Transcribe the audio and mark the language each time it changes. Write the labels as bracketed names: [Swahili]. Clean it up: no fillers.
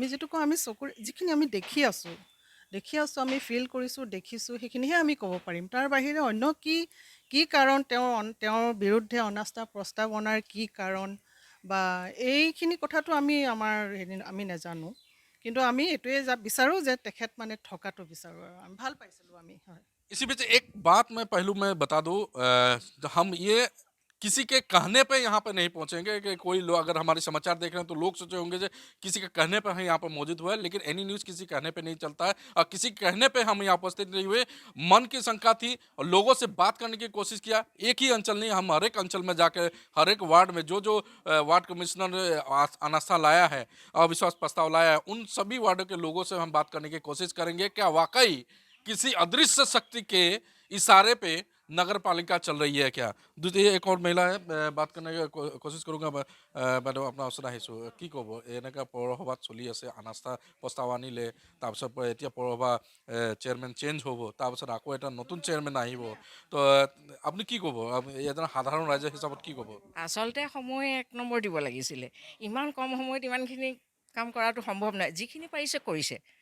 [Assamese] আমি যিটো কওঁ, আমি চকুৰ যিখিনি আমি দেখি আছোঁ, আমি ফিল কৰিছোঁ, দেখিছোঁ, সেইখিনিহে আমি ক'ব পাৰিম। তাৰ বাহিৰে অন্য কি কাৰণ তেওঁৰ বিৰুদ্ধে অনাস্থা প্ৰস্তাৱ অনাৰ কি কাৰণ বা এইখিনি কথাটো আমি নাজানো। কিন্তু আমি এইটোৱে বিচাৰোঁ যে তেখেত মানে থকাটো বিচাৰোঁ, আৰু আমি ভাল পাইছিলোঁ আমি, হয়। [Hindi] इसी बीच एक बात मैं पहलू में बता दूं, हम ये किसी के कहने पे यहाँ पे नहीं पहुंचेंगे कि कोई लोग अगर हमारे समाचार देख रहे हैं तो लोग सोचे होंगे कि किसी के कहने पे हम यहाँ पर मौजूद हुए, लेकिन एनी न्यूज़ किसी कहने पे नहीं चलता है और किसी कहने पे हम यहाँ उपस्थित नहीं हुए। मन की शंका थी और लोगों से बात करने की कोशिश किया। एक ही अंचल नहीं, हम हर एक अंचल में जाकर हर एक वार्ड में जो वार्ड कमिश्नर ने अनास्था लाया है, अविश्वास प्रस्ताव लाया है, उन सभी वार्डों के लोगों से हम बात करने की कोशिश करेंगे। क्या वाकई किसी अदृश्य शक्ति के इशारे पे नगर पालिका चल रही है क्या? दूसरी एक और महिला है, बात करने की कोशिश करूँगा। [Assamese] বাইদেউ আপোনাৰ ওচৰত আহিছোঁ, কি ক'ব? এনেকৈ পৌৰসভাত চলি আছে, অনাস্থা প্ৰস্তাৱ আনিলে, তাৰপিছত এতিয়া পৌৰসভা চেয়াৰমেন চেঞ্জ হ'ব, তাৰপিছত আকৌ এটা নতুন চেয়াৰমেন আহিব, তো আপুনি কি ক'ব? এজন সাধাৰণ ৰাইজৰ হিচাপত কি ক'ব? আচলতে সময় 1 নম্বৰ দিব লাগিছিলে। ইমান কম সময়ত ইমানখিনি কাম কৰাটো সম্ভৱ নহয়। যিখিনি পাৰিছে কৰিছে।